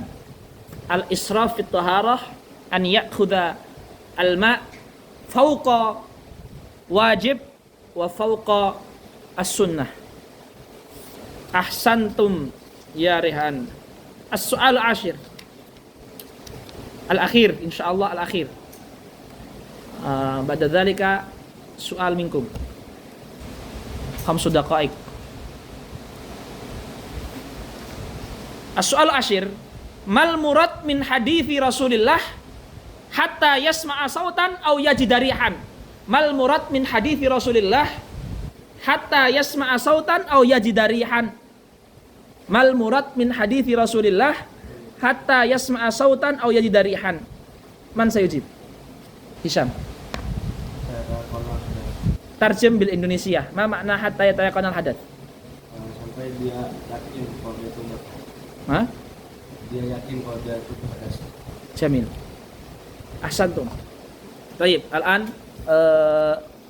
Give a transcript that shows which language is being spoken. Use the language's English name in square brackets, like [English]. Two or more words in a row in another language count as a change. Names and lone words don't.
[Arabic] الإسراف في الطهارة أن يأخذ الماء فوق واجب وفوق السنة. أحسنتم يا ريحان. السؤال العاشر. الأخير إن شاء الله الأخير. بعد ذلك سؤال منكم. 5 daqaik. السؤال العاشر، ما المراد من حديث رسول الله حتى يسمع صوتاً أو يجد ريحاً. ما المراد من حديث رسول الله حتى يسمع صوتاً أو يجد ريحاً. ما المراد من حديث رسول الله حتى يسمع صوتاً أو يجد ريحاً. من سيجيب؟ هشام. ترجم بالإندونيسية. ما معنى حتى يتيقن الحدث? [Indonesian] Sampai dia yakin kalau dia itu Hah? dia yakin kalau dia itu hadas. [Arabic] جميل. أحسنتم. Baik, al-an